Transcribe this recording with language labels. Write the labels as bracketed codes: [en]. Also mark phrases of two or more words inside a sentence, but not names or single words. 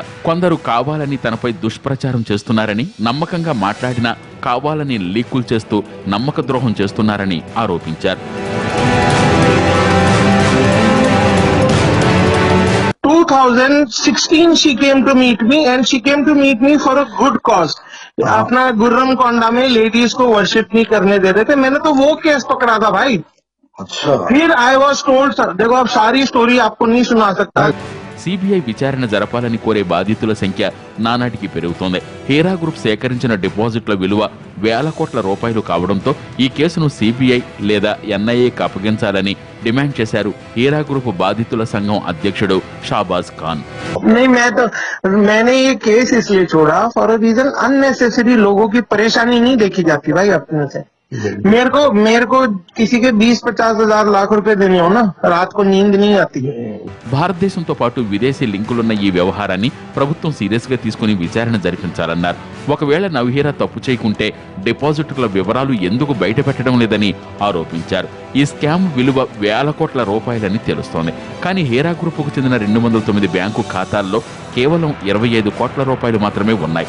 [te] కొందరు కావాలని తనపై దుష్ప్రచారం చేస్తున్నారని, నమ్మకంగా మాట్లాడినా కావాలని లీకులు చేస్తూ నమ్మక ద్రోహం చేస్తున్నారని ఆరోపించారు. [en] 2016 she came to meet me and she came to meet me for a good cause. [hi] अपना गुर्रम कोंडा में लेडीज को वर्शिप नहीं करने दे रहे थे. मैंने तो वो केस पकड़ा था भाई. अच्छा. फिर [en] I was told, [hi] देखो अब सारी स्टोरी आपको नहीं सुना सकता. [te] సిబిఐ విచారణ జరపాలని కోరే బాధితుల సంఖ్య నానాటికి పెరుగుతోంది. హీరా గ్రూప్ సేకరించిన డిపాజిట్ల విలువ వేల కోట్ల రూపాయలు కావడంతో ఈ కేసును సిబిఐ లేదా ఎన్ఐఏకి అప్పగించాలని డిమాండ్ చేశారు హీరా గ్రూప్ బాధితుల సంఘం అధ్యక్షుడు షాబాజ్ ఖాన్. [hi] मैंने ये केस इसलिए छोड़ा [en] for a reason, [hi] अननेसेसरी लोगों की परेशानी नहीं देखी जाती भाई अपने से. मेरे को किसी के 20-50 हजार लाख रुपए देने हो ना, रात को नींद नहीं आती. [te] భారతదేశంతో పాటు విదేశీ లింకులున్న ఈ వ్యవహారాన్ని ప్రభుత్వం సీరియస్ గా తీసుకుని విచారణ జరిపించాలన్నారు. ఒకవేళ నౌహీరా తప్పు చేయకుంటే డిపాజిటర్ల వివరాలు ఎందుకు బయట పెట్టడం లేదని ఆరోపించారు. ఈ స్కామ్ విలువ వేల కోట్ల రూపాయలని తెలుస్తోంది. కానీ హీరా గ్రూపుకు చెందిన 209 బ్యాంకు ఖాతాల్లో కేవలం 25 కోట్ల రూపాయలు మాత్రమే ఉన్నాయి.